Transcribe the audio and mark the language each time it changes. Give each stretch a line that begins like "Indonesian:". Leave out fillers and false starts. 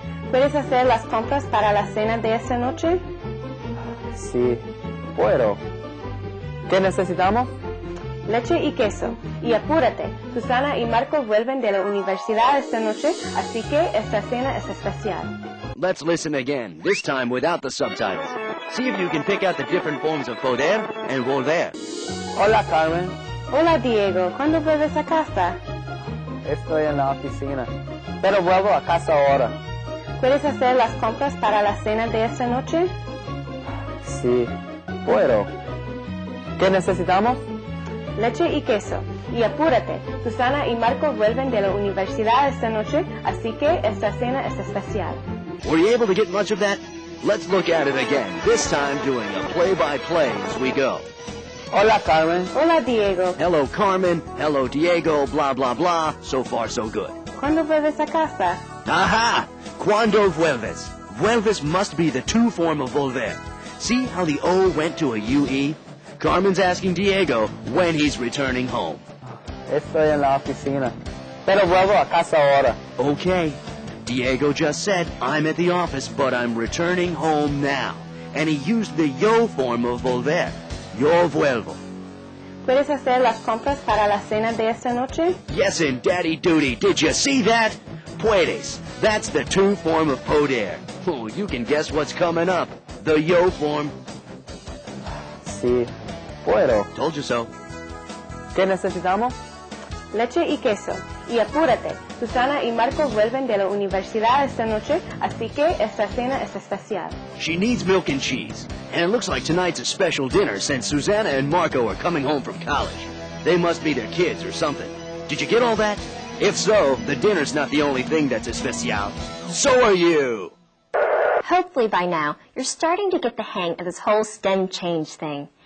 Spanish: ¿Puedes hacer las compras para la cena de esta noche? Sí, puedo. ¿Qué necesitamos? Leche y queso. Y apúrate. Susana y Marco vuelven de la universidad esta noche, así que esta cena es especial.
English: Let's listen again, this time without the subtitles. See if you can pick out the different forms of poder and volver.
Spanish: Hola, Carmen. Hola, Diego. ¿Cuándo vuelves a casa? Estoy en la oficina, pero vuelvo a casa ahora. ¿Puedes hacer las compras para la cena de esta noche? Sí, puedo. ¿Qué necesitamos? Leche y queso. Y apúrate, Susana y Marco vuelven de la universidad esta noche, así que esta cena es especial.
English: Were you able to get much of that? Let's look at it again, this time doing a play-by-play as we go.
Spanish: Hola, Carmen. Hola, Diego.
English: Hello, Carmen. Hello, Diego. Blah, blah, blah. So far, so good.
Spanish: ¿Cuándo vuelves a casa? Aha! Cuando vuelves.
English: Vuelves must be the two form of volver. See how the O went to a UE? Carmen's asking Diego when he's returning home.
Spanish: Estoy en la oficina. Pero vuelvo a casa ahora.
English: Okay. Diego just said, I'm at the office, but I'm returning home now. And he used the yo form of volver.
Spanish: Yo vuelvo. ¿Puedes hacer las compras para la cena de esta noche?
English: Yes, in daddy duty. Did you see that? Puedes. That's the two form of poder. Oh, you can guess what's coming up. The yo form.
Spanish: Sí, puedo.
English: Told you so.
Spanish: ¿Qué necesitamos? Leche y queso. Y apúrate, Susana y Marco vuelven de la universidad esta noche, así que esta cena es especial.
English: She needs milk and cheese. And it looks like tonight's a special dinner since Susanna and Marco are coming home from college. They must be their kids or something. Did you get all that? If so, the dinner's not the only thing that's especial. So are you! Hopefully by now, you're starting to get the hang of this whole stem change thing.